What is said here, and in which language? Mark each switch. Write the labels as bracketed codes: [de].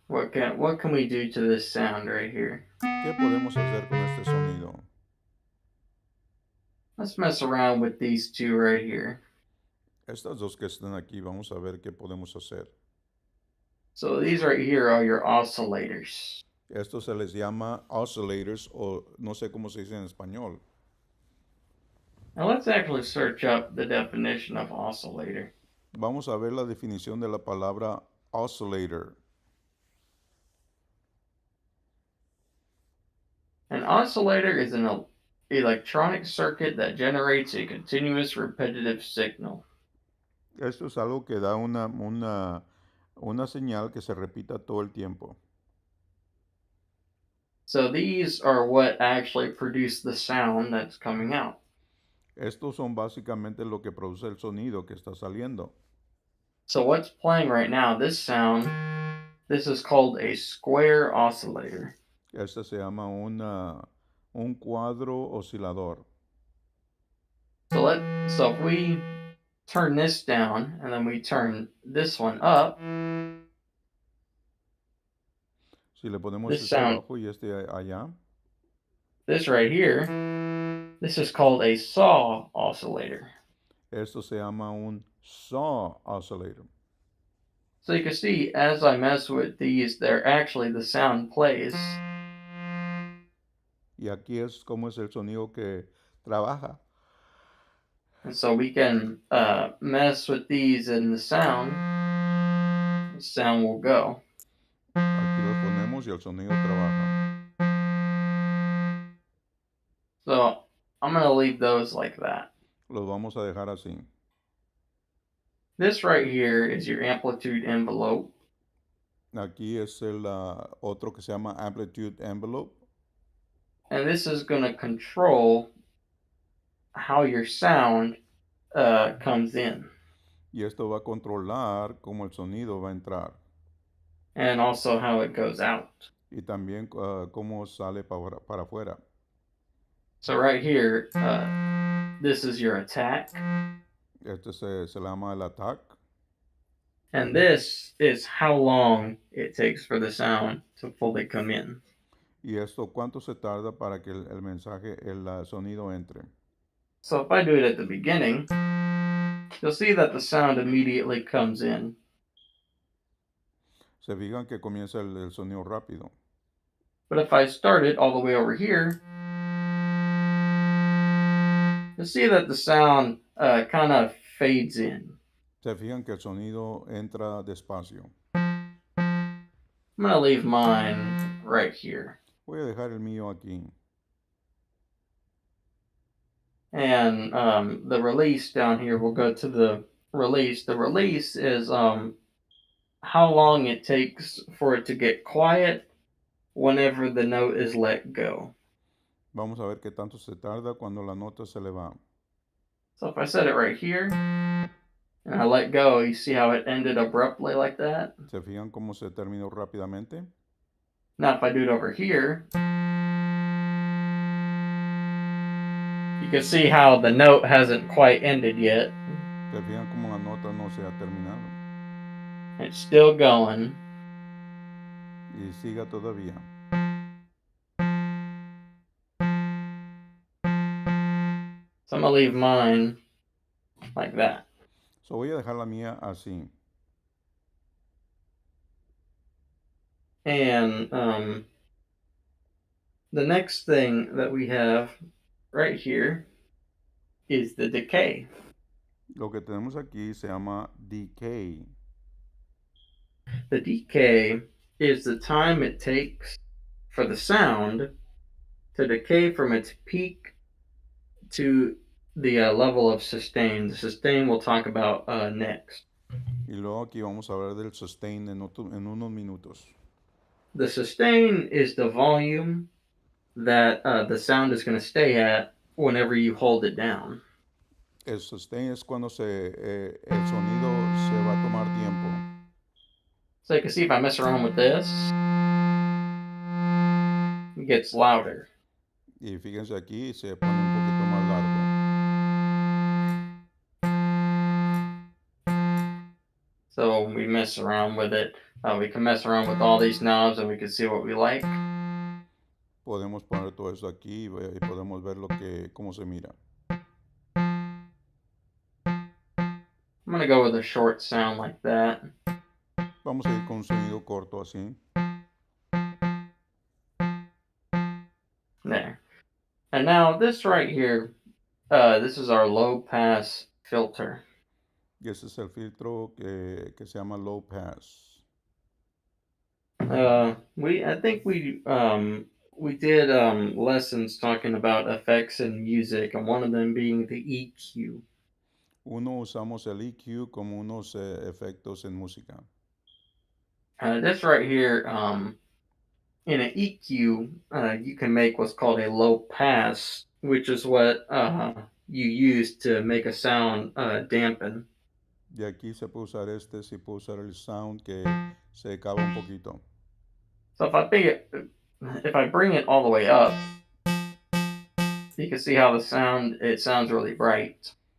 [en] What can we do to this sound right here? [es] ¿Qué podemos hacer con este sonido? [en] Let's mess around with these two right here. [es] Estas dos que están aquí, vamos a ver qué podemos hacer. [en] So these right here are your oscillators. [es] Esto se les llama oscillators o no sé cómo se dice en español. [en] Now let's actually search up the definition of oscillator. [es] Vamos a ver la definición de la palabra oscillator. [en] An oscillator is an electronic circuit that generates a continuous repetitive signal. [es] Esto es algo que da una señal que se repita todo el tiempo. [en] So these are what actually produce the sound that's coming out. [es] Estos son básicamente lo que produce el sonido que está saliendo. [en] So what's playing right now, this sound, this is called a square oscillator. [es] Este se llama un cuadro oscilador. [en] So if we turn this down and then we turn this one up, [es] Si le ponemos [en] this [es] este [en] sound, [es] abajo y este allá, [en] this right here, this is called a saw oscillator. [es] esto se llama un saw oscillator. [en] So you can see as I mess with these, they're actually the sound plays. [es] Y aquí es como es el sonido que trabaja. [en] And so we can mess with these and the sound will go. [es] Aquí los ponemos y el sonido trabaja. [en] So I'm going to leave those like that. [es] Los vamos a dejar así. [en] This right here is your amplitude envelope. [es] Aquí es el otro que se llama amplitude envelope. [en] And this is going to control how your sound comes in. [es] Y esto va a controlar cómo el sonido va a entrar. [en] And also how it goes out. [es] Y también cómo sale para afuera. [en] So right here, this is your attack. [es] Este se llama el attack. [en] And this is how long it takes for the sound to fully come in. [es] Y esto cuánto se tarda para que el mensaje, el sonido entre. [en] So if I do it at the beginning, you'll see that the sound immediately comes in. [es] Se fijan que comienza el sonido rápido. [en] But if I start it all the way over here, you'll see that the sound kind of fades in. [es] Se fijan que el sonido entra despacio. [en] I'm going to leave mine right here. [es] Voy a dejar el mío aquí. [en] And the release down here, we'll go to the release. The release is how long it takes for it to get quiet whenever the note is let go. [es] Vamos a ver qué tanto se tarda cuando la nota se le va. [en] So if I set it right here and I let go, you see how it ended abruptly like that? [es] ¿Se fijan cómo se terminó rápidamente? [en] Now if I do it over here, you can see how the note hasn't quite ended yet. [es] ¿Se fijan cómo la nota no se ha terminado? [en] It's still going. [es] Y siga todavía. [en] So I'm going to leave mine like that. [es] So voy a dejar la mía así. [en] And the next thing that we have right here is the decay. [es] Lo que tenemos aquí se llama decay. [en] The decay is the time it takes for the sound to decay from its peak to the level of sustain. The sustain we'll talk about next. [es] Y luego aquí vamos a hablar del sustain en unos minutos. [en] The sustain is the volume that the sound is going to stay at whenever you hold it down. [es] El sustain es cuando el sonido se va a tomar tiempo. [en] So you can see if I mess around with this, it gets louder. [es] Y fíjense aquí, se pone un poquito más largo. [en] So we mess around with it. We can mess around with all these knobs and we can see what we like. [es] Podemos poner todo eso aquí y podemos ver cómo se mira. [en] I'm gonna go with a short sound like that. [es] Vamos a ir con un sonido corto así. [en] There. And now this right here, this is our low pass filter. [es] Y ese es el filtro que se llama low pass. [en] I think we did lessons talking about effects in music, and one of them being the EQ. [es] Uno usamos el EQ como unos efectos en música. [en] This right here, in an EQ, you can make what's called a low pass, which is what you use to make a sound dampen. [es] Y aquí se puede usar se puede usar el sound que se acaba un poquito. [en] So if I bring it all the way up, you can see how it sounds really bright.